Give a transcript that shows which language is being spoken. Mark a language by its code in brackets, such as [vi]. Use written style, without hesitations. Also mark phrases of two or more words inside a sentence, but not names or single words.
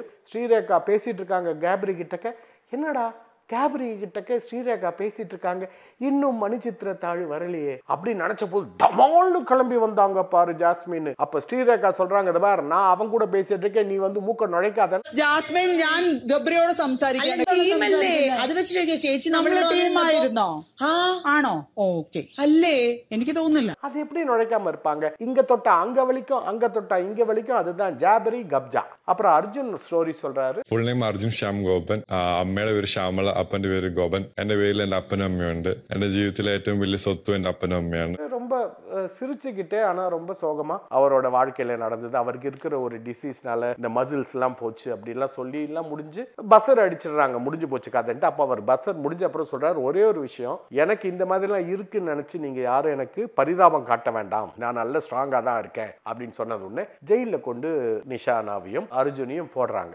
[ta] ஸ்ரீரேகா பேசிட்டு இருக்காங்க கேப்ரி கிட்டக்க, என்னடா கேப்ரி கிட்டக்க ஸ்ரீரேகா பேசிட்டு இருக்காங்க, இன்னும் மணிச்சித்திரத்தாழ் வரலையே அப்படின்னு நினைச்ச போது டமால்னு கிளம்பி வந்தாங்க பாரு ஜாஸ்மின். அப்ப ஸ்ரீரேகா சொல்றாங்க, பாரு நான் அவன் கூட பேசிட்டு இருக்கேன், நீ வந்து மூக்க நுழைக்காத. [ml] ജാസ്മിൻ ഞാൻ ഗബ്രിയോട് സംസാരിക്കാൻ ടീമല്ലേ അത് വെച്ചിട്ട് ചേച്ചി നമ്മുടെ ടീമായിരുന്നോ? ആണോ? ഓക്കെ അല്ലേ, എനിക്ക് തോന്നുന്നില്ല. [ta] அது எப்படி நுழைக்காம இருப்பாங்க, இங்க தொட்டா அங்க வலிக்கும், அங்க தொட்டா இங்க வலிக்கும், அதுதான் ஜாபரி கப்ஜா. அப்புறம் அர்ஜுன் ஸ்டோரி சொல்றாரு. [en] full name [ml] അർജുൻ ശ്യാം ഗോപൻ, അമ്മയുടെ പേര് ശ്യാമള, അപ്പന്റെ പേര് ഗോപൻ, എന്റെ പേരിൽ എന്റെ അപ്പനും അമ്മയുണ്ട്, എന്റെ ജീവിതത്തിലെ ഏറ്റവും വലിയ സ്വത്തും എന്റെ അപ്പനും അമ്മയാണ്. [ta] ரொம்ப சிரிச்சுக்கிட்டே ஆனா ரொம்ப சோகமா அவரோட வாழ்க்கையில நடந்தது, அவருக்கு இருக்கிற ஒரு டிசீஸ்னால இந்த மசில்ஸ் எல்லாம் போச்சு அப்படிலாம் சொல்லி எல்லாம் முடிஞ்சு பஸ்ஸர் அடிச்சிடுறாங்க, முடிஞ்சு போச்சு கதைன்ட்டு. அப்ப அவர் பஸ்ஸர் முடிஞ்ச அப்புறம் சொல்றாரு, ஒரே ஒரு விஷயம், எனக்கு இந்த மாதிரி எல்லாம் இருக்குன்னு நினைச்சு நீங்க யாரும் எனக்கு பரிதாபம் காட்ட வேண்டாம், நான் நல்ல ஸ்ட்ராங்கா தான் இருக்கேன் அப்படின்னு சொன்னது உடனே ஜெயில கொண்டு நிஷானாவையும் அர்ஜுனையும் போடுறாங்க.